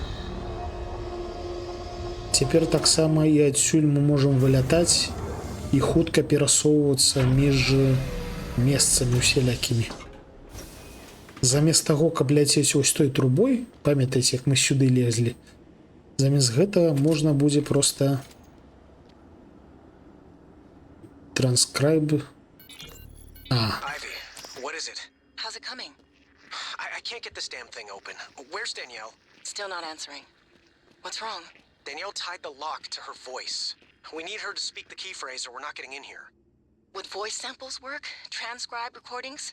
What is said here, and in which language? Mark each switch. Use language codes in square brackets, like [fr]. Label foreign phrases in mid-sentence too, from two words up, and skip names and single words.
[be] Цяпер таксама і адсюль мы можам вылятаць і хутка перасоўвацца між месцамі усялякімі. Замест таго, каб ляцець вось той трубой, памятаеце, як мы сюды лезлі, замест гэтага можна будзе проста транскрайб. [en] Ivy, what is it? How's it coming? I can't get this damn thing open. Where's Danielle? Still not answering. What's wrong? Danielle tied the lock to her voice. We need her to speak the key phrase or we're not getting in here. Would voice samples work? Transcribe recordings?